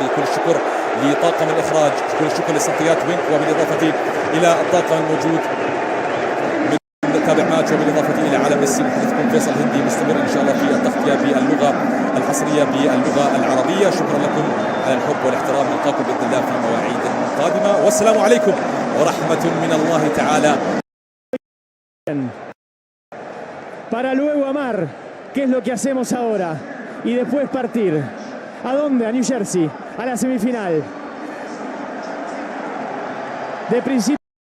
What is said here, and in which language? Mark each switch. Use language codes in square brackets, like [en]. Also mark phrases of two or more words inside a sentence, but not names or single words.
[ar] كل الشكر لطاقم الإخراج، كل الشكر لسنتيات وينك، وبالإضافة إلى الطاقم الموجود من تابع ماتش، وبالإضافة إلى عالم ميسي. محدثكم فيصل هندي مستمر إن شاء الله في التغطية باللغة الحصرية باللغة العربية. شكرا لكم على الحب والاحترام، نلقاكم بإذن الله في مواعيد قادمة، والسلام عليكم ورحمة من الله تعالى. [es] Para luego amar, ¿qué es lo que hacemos ahora? Y después partir. ¿A dónde? A New Jersey, a la semifinal. De principio